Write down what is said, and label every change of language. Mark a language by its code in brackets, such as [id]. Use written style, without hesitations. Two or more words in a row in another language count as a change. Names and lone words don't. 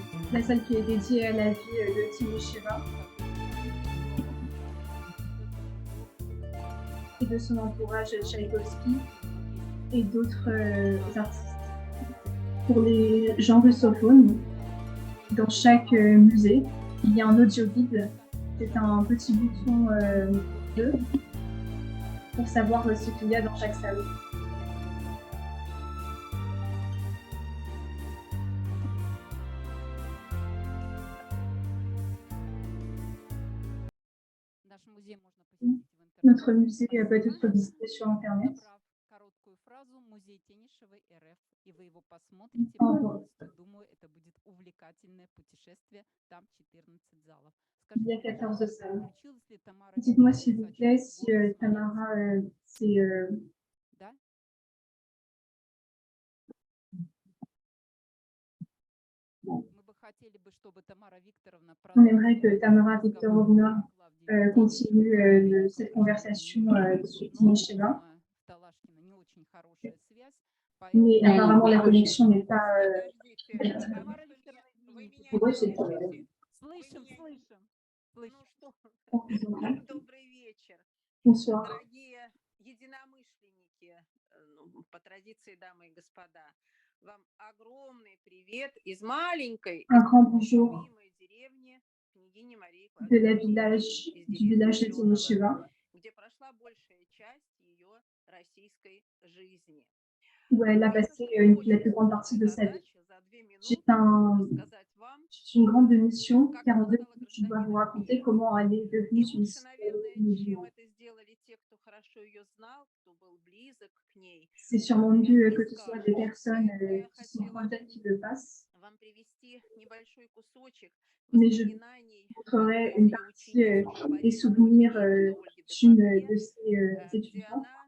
[fr] la salle qui est dédiée à la vie de Tinisheva et de son entourage Tchaïkovski et d'autres artistes. Pour les gens russophones, dans chaque musée, il y a un audio guide. C'est un petit bouton bleu pour savoir ce qu'il y a dans chaque salle. [ru] Наш музей можно посетить в интернете. [fr] Notre musée peut être visité sur Internet. [ru] Набрав короткую фразу «Музей Тенишевой РФ», и вы его посмотрите Ага. полностью. Думаю, это будет увлекательное путешествие. Там 14 залов. [fr] Il y a [ru] Скажите, [fr] 14 salles. [ru] включилась ли Тамара [fr] Dites-moi [ru] Викторовна [fr] s'il vous [ru] в [fr] plaît [ru] сочетание [fr] si [ru] гордости [fr] Tamara, c'est [ru] Да? Мы бы хотели бы, чтобы Тамара Викторовна [fr] on aimerait que Tamara Viktorovna continue cette conversation sur Tinisheva, [ru] не очень хорошая связь, [fr] mais [ru] поэтому [fr] apparemment la connexion n'est pas [ru] Подождите, Тамара Викторовна, вы меня [fr] Ouais, [ru] не [fr] c'est [ru] слышите? слышим, Ну слышим. что, добрый вечер, [fr] bonsoir. [ru] дорогие единомышленники, по традиции, дамы и господа. Вам огромный привет из маленькой, [fr] Un grand bonjour [ru] любимой деревни княгини Марии [fr] de la [ru] Клавдиевны, [fr] village, [ru] из [fr] du [ru] деревни [fr] village de [ru] Миллионова, [fr] Tinisheva, [ru] где прошла большая часть ее российской жизни. [fr] où elle a passé la plus grande partie de sa vie. J'ai une grande mission, car en 2 minutes, je dois vous raconter comment elle est devenue une musulmane. C'est sûrement mieux que ce soit des personnes qui sont proches d'elle qui le fassent, mais je vous montrerai une partie des souvenirs d'une de ces étudiantes.